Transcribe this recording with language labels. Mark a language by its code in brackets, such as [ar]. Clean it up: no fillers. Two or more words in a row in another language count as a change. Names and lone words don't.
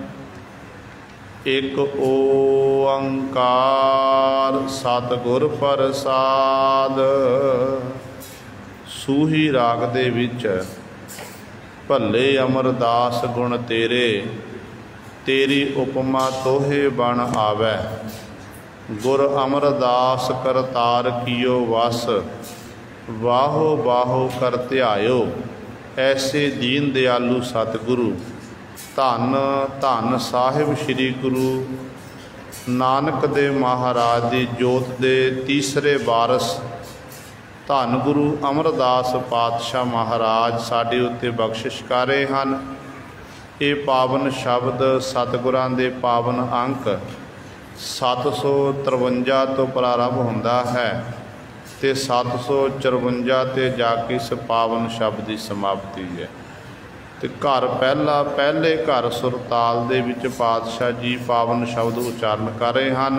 [pa] ਏਕ ਓਅੰਕਾਰ ਸਤਿਗੁਰ ਪ੍ਰਸਾਦਿ। ਸੂਹੀ ਰਾਗ ਦੇ ਵਿੱਚ ਭਲੇ ਅਮਰਦਾਸ ਗੁਣ ਤੇਰੇ, ਤੇਰੀ ਉਪਮਾ ਤੋਹਿ ਬਨਿ ਆਵੈ। ਗੁਰ ਅਮਰਦਾਸ ਕਰਤਾਰੁ ਕੀਅਉ ਵਸਿ, ਵਾਹੁ ਵਾਹੁ ਕਰਿ ਧੵਾਇਓ। ਐਸੇ ਦੀਨ ਦਇਆਲੂ ਸਤਿਗੁਰੂ, ਧੰਨ ਧੰਨ ਸਾਹਿਬ ਸ੍ਰੀ ਗੁਰੂ ਨਾਨਕ ਦੇ ਮਹਾਰਾਜ ਦੀ ਜੋਤ ਦੇ ਤੀਸਰੇ ਵਾਰਸ ਧੰਨ ਗੁਰੂ ਅਮਰਦਾਸ ਪਾਤਸ਼ਾਹ ਮਹਾਰਾਜ ਸਾਡੇ ਉੱਤੇ ਬਖ਼ਸ਼ਿਸ਼ ਕਰ ਰਹੇ ਹਨ। ਯੇ ਪਾਵਨ ਸ਼ਬਦ ਸਤਿਗੁਰਾਂ ਦੇ ਪਾਵਨ ਅੰਕ 753 ਤੋਂ ਪ੍ਰਾਰੰਭ ਹੁੰਦਾ ਹੈ ਤੇ 754 ਤੇ ਜਾ ਕੇ ਇਸ ਪਾਵਨ ਸ਼ਬਦ ਕੀ ਸਮਾਪਤੀ ਹੈ। ਤੋ ਘਰੁ ਪਹਿਲਾ ਪਹਿਲੇ ਘਰ ਸੁਰਤਾਲ ਦੇ ਵਿੱਚ ਪਾਤਸ਼ਾਹ ਜੀ ਪਾਵਨ ਸ਼ਬਦ ਉਚਾਰਨ ਕਰ ਰਹੇ ਹਨ।